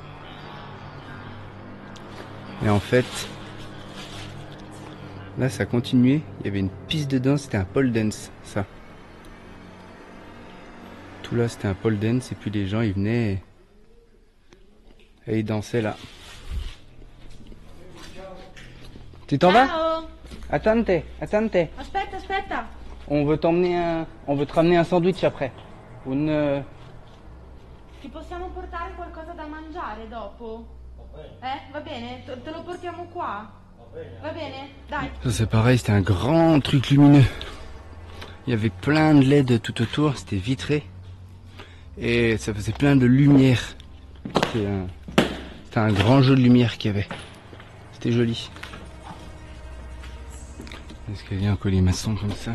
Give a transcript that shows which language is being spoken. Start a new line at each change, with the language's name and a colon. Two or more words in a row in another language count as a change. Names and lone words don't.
French: Et en fait là, ça continuait. Il y avait une piste de danse. C'était un pole dance, ça. Tout là, c'était un pole dance. Et puis les gens, ils venaient et ils dansaient là. Tu t'en vas?
Italian: Ciao.
French: Attente.
Italian: Aspetta, aspetta.
French: On veut te ramener un sandwich après.
Italian: Ti possiamo portare qualcosa da mangiare dopo? Va bene? Te lo portiamo qua? Va bene? Dai.
French: Ça c'est pareil, c'était un grand truc lumineux. Il y avait plein de LED tout autour, c'était vitré. Et ça faisait plein de lumière. C'était un grand jeu de lumière qu'il y avait. C'était joli. L'escalier en colimaçon comme ça.